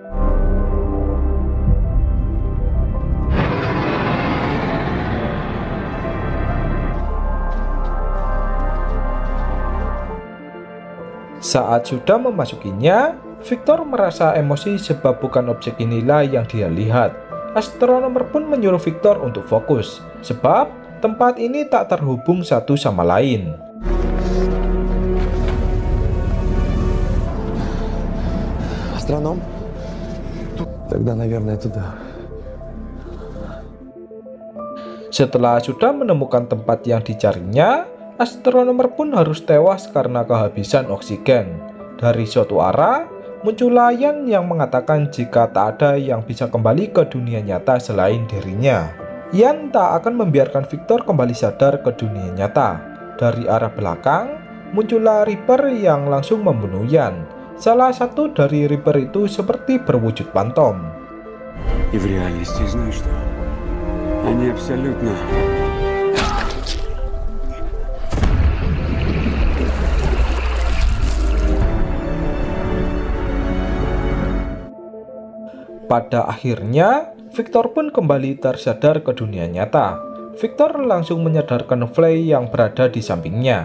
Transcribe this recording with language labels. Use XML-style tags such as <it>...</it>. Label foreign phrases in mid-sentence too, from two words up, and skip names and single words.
<id>Saat sudah memasukinya, Victor merasa emosi sebab bukan objek inilah yang dia lihat. Astronomer pun menyuruh Victor untuk fokus, sebab tempat ini tak terhubung satu sama lain.</id> <ru>Астроном? Тогда, наверное, туда.</ru> <id>Setelah sudah menemukan tempat yang dicarinya, astronomer pun harus tewas karena kehabisan oksigen. Dari suatu arah, muncul Yan yang mengatakan jika tak ada yang bisa kembali ke dunia nyata selain dirinya. Yan tak akan membiarkan Victor kembali sadar ke dunia nyata. Dari arah belakang, muncullah Reaper yang langsung membunuh Yan. Salah satu dari Reaper itu seperti berwujud pantom.</id> <ru>И в реальности знаешь что? Они абсолютно...</ru> <id>Pada akhirnya, Victor pun kembali tersadar ke dunia nyata. Victor langsung menyadarkan Fly yang berada di sampingnya.</id>